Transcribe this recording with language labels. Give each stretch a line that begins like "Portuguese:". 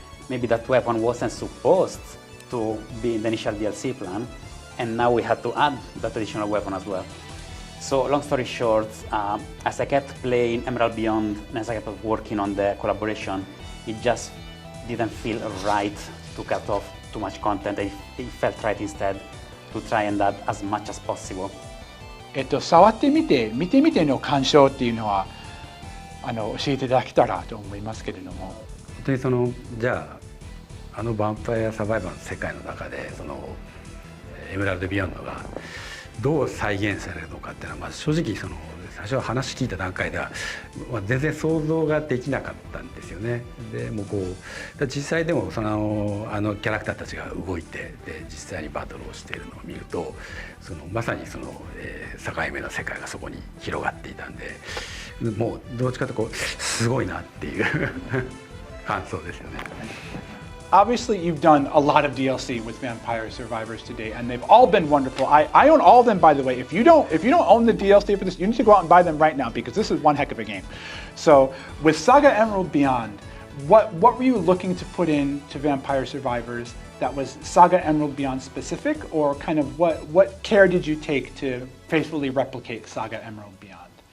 English: Maybe that weapon wasn't supposed to be in the initial DLC plan, and now we had to add that additional weapon as well. So long story short, as I kept playing Emerald Beyond and as I kept working on the collaboration, it just didn't feel right to cut off too much content. It felt right instead to try and add as much as possible.
Japanese: 触ってみて、見てみての感想っていうのは教えていただけたらと思いますけれども。本当にじゃあヴァンパイアサバイバーの世界の中でエメラルド・ビヨンドがどう再現されるのかっていうのは、正直最初は話聞いた段階では、全然想像ができなかったんですよね。でも実際でもキャラクターたちが動いてで実際にバトルをしているのを見るとまさに境目の世界がそこに広がっていたんで、もうどっちかというとすごいなっていう感想ですよね。
English: Obviously, you've done a lot of DLC with Vampire Survivors today, and they've all been wonderful. I own all of them, by the way. If you don't own the DLC for this, you need to go out and buy them right now because this is one heck of a game. So, with SaGa Emerald Beyond, what were you looking to put into Vampire Survivors that was SaGa Emerald Beyond specific, or kind of what care did you take to faithfully replicate SaGa Emerald Beyond?